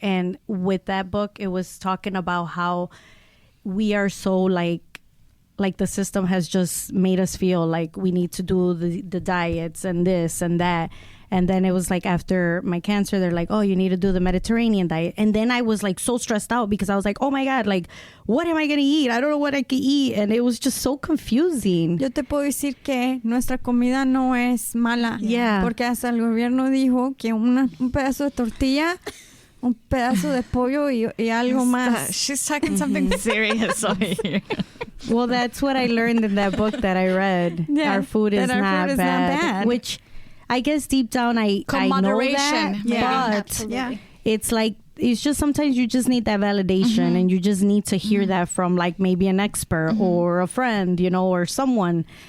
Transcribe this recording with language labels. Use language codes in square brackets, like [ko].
[en] And with that book, it was talking about how we are so like the system has just made us feel like we need to do the diets and this and that. And then it was like after my cancer, they're like, oh, you need to do the Mediterranean diet. And then I was like so stressed out, because I was like, oh my God, like, what am I going to eat? I don't know what I can eat. And it was just so confusing. [es] Yo te puedo decir que nuestra comida no es mala. [en] Yeah. [es] Porque hasta el gobierno dijo que un pedazo de tortilla, un pedazo de pollo y algo más. [en] She's talking something serious over here. Well, that's what I learned in that book that I read. Yeah, our food is not bad. Which I guess deep down I know that. Yeah. But it's like, it's just sometimes you just need that validation, and you just need to hear that from like maybe an expert or a friend, or someone.